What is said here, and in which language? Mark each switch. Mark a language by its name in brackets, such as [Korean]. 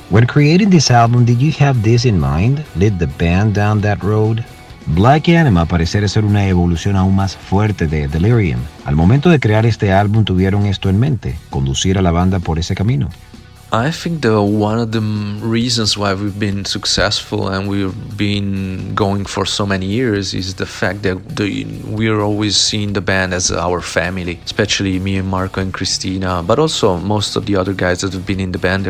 [English] When creating this album, did you have this in mind? Lead the band down that road? [Spanish] Black Anima parece ser una evolución aún más fuerte de Delirium. Al momento de crear este álbum, ¿tuvieron esto en mente? ¿Conducir a la banda por ese camino? [English] I think the one of the reasons why we've been successful and we've been going for so many years is the fact that we're always seeing the band as our family, especially me and Marco and Cristina, but also most of the other guys that have been in the band.